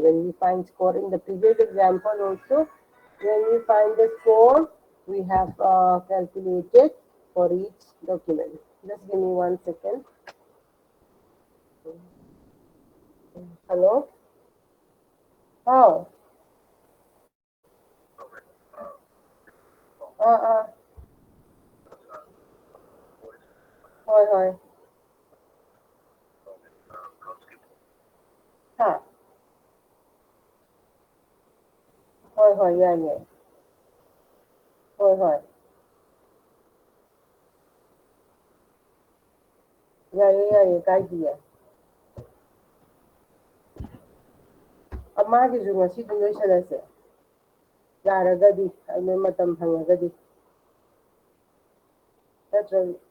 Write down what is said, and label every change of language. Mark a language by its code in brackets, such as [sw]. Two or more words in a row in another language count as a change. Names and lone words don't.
[en] When we find score in the previous example also, when we find the score, we have calculated for each document. Just give me 1 second. Hello? How? [as] Uh, হয় হয় হা হয় হয় [en] yeah yeah [as] হয় হয় [mni] ꯌꯥꯏꯌꯦ ꯀꯥꯏꯗꯤꯌꯦ ꯃꯥꯒꯤꯁꯨ ꯉꯁꯤꯗꯤ ꯂꯣꯏꯁꯜꯂꯁꯦ ꯌꯥꯔꯒꯗꯤ ꯑꯩꯅ ꯃꯇꯝ ꯐꯪꯉꯒꯗꯤ ꯅꯠꯇ꯭ꯔꯒ